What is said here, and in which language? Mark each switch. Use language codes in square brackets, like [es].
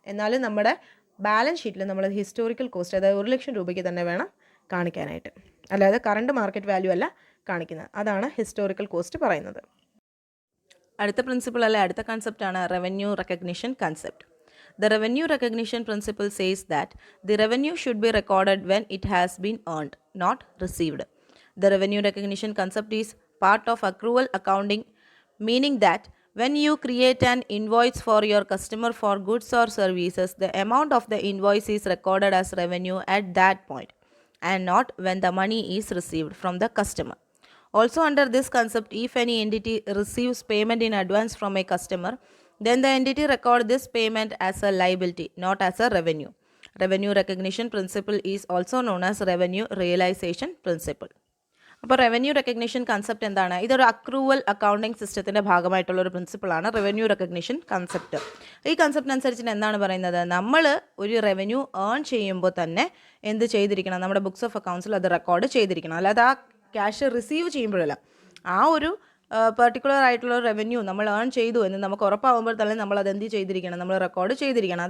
[ml] എന്നാലും നമ്മുടെ ബാലൻസ് ഷീറ്റിൽ നമ്മൾ ഹിസ്റ്റോറിക്കൽ കോസ്റ്റ്, അതായത് 1,00,000 രൂപയ്ക്ക് തന്നെ വേണം കാണിക്കാനായിട്ട്, അല്ലാതെ കറണ്ട് മാർക്കറ്റ് വാല്യൂ അല്ല കാണിക്കുന്നത്. അതാണ് ഹിസ്റ്റോറിക്കൽ കോസ്റ്റ് പറയുന്നത്. അടുത്ത പ്രിൻസിപ്പിൾ അല്ലെ അടുത്ത കൺസെപ്റ്റാണ് revenue recognition concept. [en] The revenue recognition principle says that the revenue should be recorded when it has been earned, not received. The revenue recognition concept is part of accrual accounting, meaning that when you create an invoice for your customer for goods or services, the amount of the invoice is recorded as revenue at that point and not when the money is received from the customer. Also under this concept, if any entity receives payment in advance from a customer, then the entity records this payment as a liability, not as a revenue. Revenue recognition principle is also known as revenue realization principle. [ml] അപ്പോൾ revenue recognition concept എന്താണ്, ഇതൊരു accrual accounting സിസ്റ്റത്തിൻ്റെ ഭാഗമായിട്ടുള്ളൊരു പ്രിൻസിപ്പിളാണ് revenue recognition concept. ഈ കൺസെപ്റ്റിനനുസരിച്ച് എന്താണ് പറയുന്നത്, നമ്മൾ ഒരു revenue earn ചെയ്യുമ്പോൾ തന്നെ എന്ത് ചെയ്തിരിക്കണം, നമ്മുടെ ബുക്സ് ഓഫ് അക്കൗണ്ട്സിൽ അത് റെക്കോർഡ് ചെയ്തിരിക്കണം. അല്ലാതെ ആ ക്യാഷ് റിസീവ് ചെയ്യുമ്പോഴല്ല, ആ ഒരു പെർട്ടിക്കുലർ ആയിട്ടുള്ള റവന്യൂ നമ്മൾ ഏൺ ചെയ്തു എന്ന് നമുക്ക് ഉറപ്പാകുമ്പോൾ തന്നെ നമ്മൾ അത് എന്ത് ചെയ്തിരിക്കണം, നമ്മൾ റെക്കോർഡ് ചെയ്തിരിക്കണം.